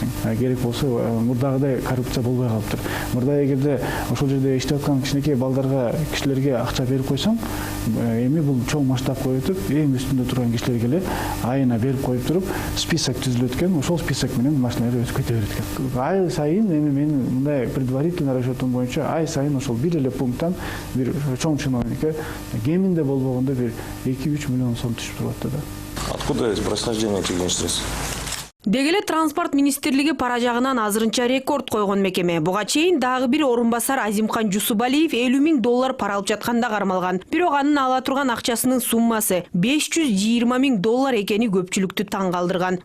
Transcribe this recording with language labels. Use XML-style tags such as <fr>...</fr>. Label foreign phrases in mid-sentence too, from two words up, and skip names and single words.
<ky>Керек болсо мурдагыдай коррупция болбой калыптыр. Мурда эгерде ошол жерде иштеп аткан кичинекей балдарга, кишилерге акча берип койсоң, эми бул чоң масштабка өтүп, эң үстүндө турган кишилерге эле айына берип коюп туруп, список түзүлөт экен, ошол список менен машиналар өтүп кете берет экен. Ай сайын эми менин мындай предварительный расчетум боюнча ай сайын ошол бир эле пункттан бир чиновнике кеминде болбогондо бир 2-3 миллион сом түшүп турат да.</ky> <ru>Откуда происхождение этих денежных средств?</ru> <ky>Дегеле транспорт министрлиги пара жагынан азырынча рекорд койгон мекеме. Буга чейин дагы бир орун басар Азимхан Жусубалиев $50 000 пара алып жатканда кармалган. Бирок анын ала турган акчасынын суммасы $520 000 экени көпчүлүктү таң калтырган.</ky>